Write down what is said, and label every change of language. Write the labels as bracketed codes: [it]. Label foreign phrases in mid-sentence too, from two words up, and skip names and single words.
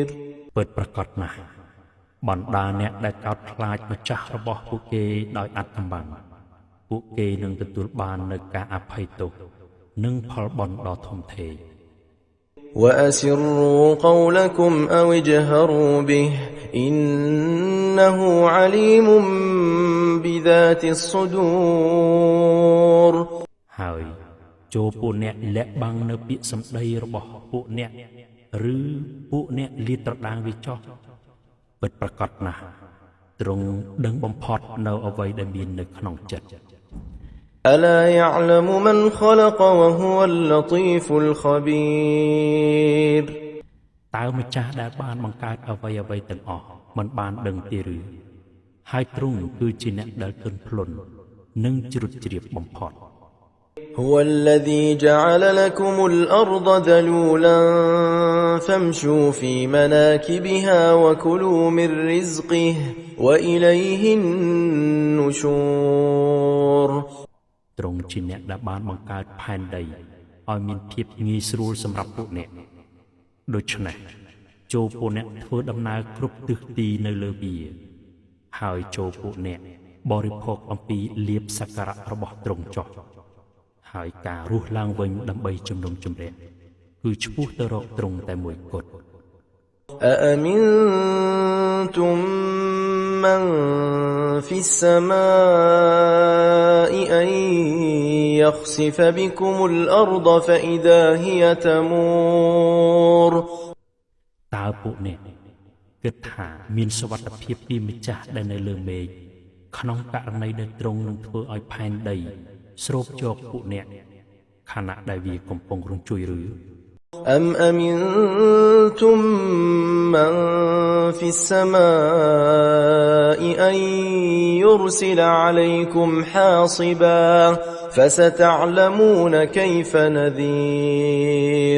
[km] ពិតប្រាកដណាស់បណ្ដាអ្នកដែលកោតខ្លាចម្ចាស់របស់ពួកគេដោយអត្តកម្បាំងពួកគេនឹងទទួលបាននូវការអភ័យទោសនិងផលបុណ្យដ៏ធំធេង [ar] وأسروا قولكم أو اجهروا به إنه عليم بذات الصدور [km] ហើយចូលពួកអ្នកលាក់បាំងនៅពាក្យសម្ដីរបស់ពួកអ្នកឬពួកអ្នកលាតត្រដាងវាចោះពិតប្រាកដណាស់ទ្រង់ដឹងបំផុតនៅអ្វីដែលមាននៅក្នុងចិត្ត [ar] ألا يعلم من خلق وهو اللطيف الخبير [km] តើម្ចាស់ដែលបានបង្កើតអ្វីៗទាំងអស់មិនបានដឹងទេឬហើយទ្រង់គឺជាអ្នកដែលទន់ភ្លន់និងជ្រុតជ្រាបបំផុត [ar] هو الذي جعل لكم الأرض ذلولا فامشوا في مناكبها وكلوا من رزقه وإليه النشور [km] ទ្រង់ជាអ្នកដែលបានបង្កើតផែនដីឲ្យមានភាពងាយស្រួលសម្រាប់ពួកអ្នកដូច្នេះចូលពួកអ្នកធ្វើដំណើរគ្រប់ទិសទីនៅលើវាហើយចូលពួកអ្នកបរិភោគអំពីលៀបសក្ការៈរបស់ទ្រង់ចុះហើយការរស់ឡើងវិញដើម្បីជំនុំជម្រះគឺឆ្ពោះទៅរកទ្រង់តែមួយគត់ [ar] أأمنتم من في السماء أن يخسف بكم الأرض فإذا هي تمور [km] តើពួកអ្នកគិតថាមានសុវត្ថិភាពពីម្ចាស់ដែលនៅលើមេឃក្នុងករណីដែលទ្រង់នឹងធ្វើឲ្យផែនដីស្រូបយកពួកអ្នកខណៈដែលវាកំពុងរញ្ជួយឬ [ar] أم أمنتم من في السماء أن يرسل عليكم حاصبا فستعلمون كيف نذير